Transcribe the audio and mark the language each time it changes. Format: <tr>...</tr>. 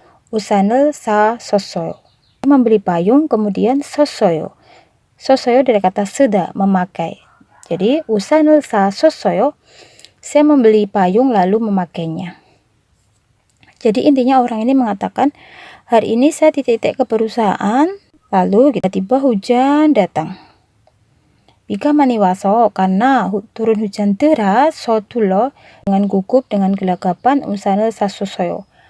<ko>우산을 샀어요.</ko> <id>Membeli payung kemudian 샀어요. 샀어요 dari kata 쓰다, memakai.</id> <ko>Jadi 우산을 샀어요.</ko> <id>Saya membeli payung lalu memakainya. Jadi intinya orang ini mengatakan, hari ini saya titik-titik ke perusahaan, lalu tiba-tiba hujan datang.</id> <ko>비가 많이 와서</ko> <id>karena turun hujan deras, 서둘러 dengan gugup dengan gelagapan</id> <ko>우산을 샀어요.</ko>